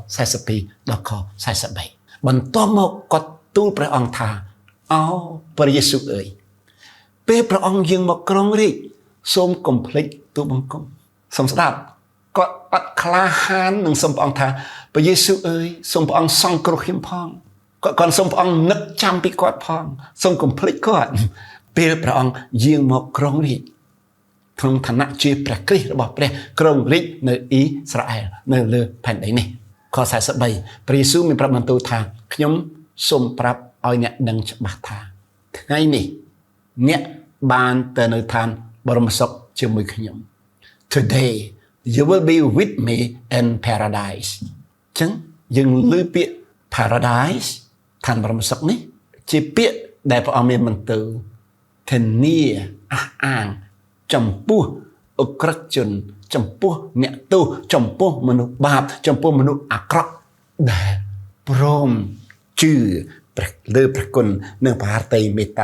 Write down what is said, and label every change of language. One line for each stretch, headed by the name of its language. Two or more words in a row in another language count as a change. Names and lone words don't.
Khmer: 42 ដល់ខ43បន្ទាប់មកគាត់ទូលព្រះអង្គថាអោព្រះយេស៊ូវអើយពេលព្រះអង្គយាងមកក្រុងរាជសូមកុំភ្លេចទូលបង្គំសូមស្ដាប់គាត់អត់ក្លាហាននឹងសូមព្រះអង្គថាព្រះយេស៊ូវអើយសូមព្រះអង្គសង្គ្រោះខ្ញុំផងគាត់សូមព្រះអង្គនឹកចាំពីគាត់ផងសូមកុំភ្លេចគាត់ពេលព្រះអង្គយាងមកក្រុងរាជក្នុងឋានៈជាព្រះគ្រីស្ទរបស់ព្រះ ក្រុងរាជនៅអ៊ីស្រាអែលនៅលើផែនដីនេះខ43ព្រះយេស៊ូវមានប្រាប់បន្ទូលថាខ្ញុំសូមប្រាប់ឲ្យអ្នកដឹងច្បាស់ថាថ្ងៃនេះអ្នកបានទៅនៅឋានបរមសុខជាមួយខ្ញុំ
English: Today you will be with me in paradise
Khmer: ចឹងយើងឮពាក្យ paradise ឋានបរមសុខនេះជាពា ក្យដែលព្រះអង្គមានបន្ទូលធានាអះអាងចំពោះអក្រិតជនចំពោះអ្នកទោសចំពោះមនុស្សបាបចំពោះមនុស្សអាក្រក់ដែលព្រមជឿលើព្រះគុណនិងបហារតីមេត្តា